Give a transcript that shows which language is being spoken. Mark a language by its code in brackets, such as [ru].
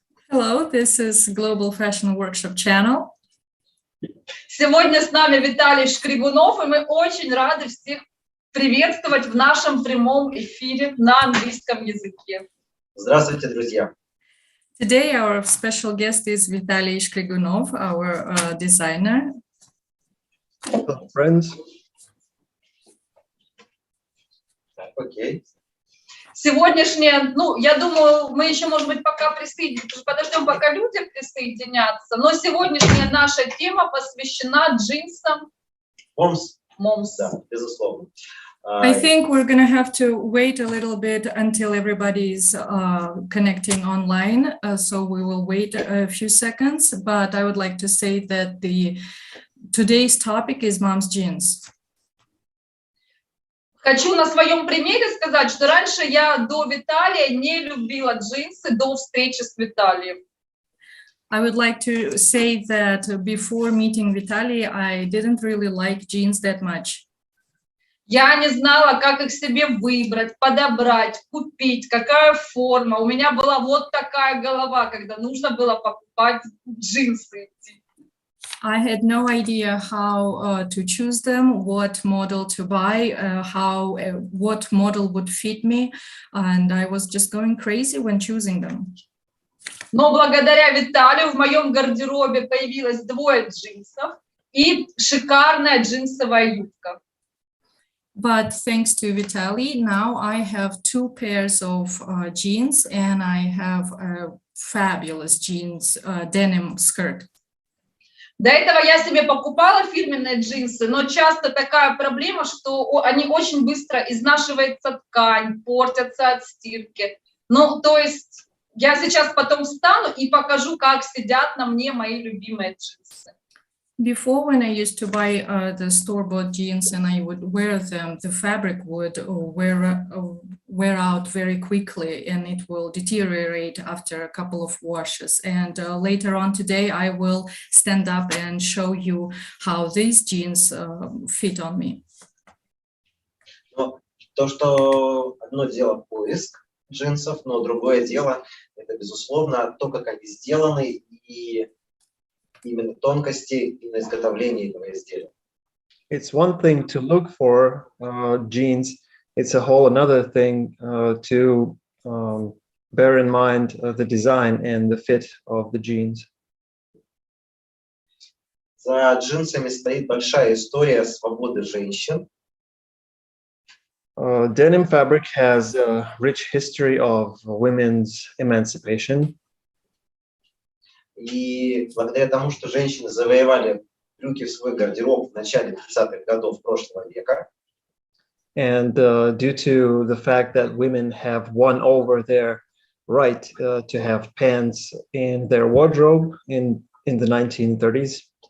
[en] Hello, this is Global Fashion Workshop Channel. [ru] Сегодня с нами Виталий Шкригунов, и мы очень рады всех приветствовать в нашем прямом эфире на английском языке. Здравствуйте, друзья. [en] Today our special guest is Vitaly Shkrigunov, our designer. Hello, friends. [ru] Окей. Сегодняшнее, я думаю, мы еще, может быть, пока подождем, пока люди присоединятся, но сегодняшняя наша тема посвящена джинсам. Момс, да, безусловно. [en] I think we're going to have to wait a little bit until everybody is connecting online, so we will wait a few seconds, but I would like to say that today's topic is mom's jeans. [ru] Хочу на своем примере сказать, что раньше я до Виталия не любила джинсы, до встречи с Виталием. [en] I would like to say that before meeting Vitaly, I didn't really like jeans that much. [ru] Я не знала, как их себе выбрать, подобрать, купить, какая форма. У меня была вот такая голова, когда нужно было покупать джинсы. [en] I had no idea how to choose them, what model to buy, what model would fit me, and I was just going crazy when choosing them. [ru] Но благодаря Виталию в моем гардеробе появилось двое джинсов и шикарная джинсовая юбка. [en] But thanks to Vitaly, now I have two pairs of jeans and I have a fabulous jeans denim skirt. [ru] До этого я себе покупала фирменные джинсы, но часто такая проблема, что они очень быстро изнашивается ткань, портятся от стирки. То есть я сейчас потом встану и покажу, как сидят на мне мои любимые джинсы. [en] Before, when I used to buy the store-bought jeans and I would wear them, the fabric would wear out very quickly and it will deteriorate after a couple of washes. And later on today, I will stand up and show you how these jeans fit on me. [ru] То, что одно дело поиск джинсов, но другое дело, это, безусловно, то, как они сделаны и именно тонкости именно изготовления этого изделия. [en] It's one thing to look for jeans. It's a whole another thing to bear in mind the design and the fit of the jeans. [ru] За джинсами стоит большая история свободы женщин. [en] Denim fabric has a rich history of women's emancipation. [ru] И благодаря тому, что женщины завоевали брюки в свой гардероб в начале 30-х годов прошлого века, [en] and due to the fact that women have won over their right to have pants in their wardrobe in the 1930s,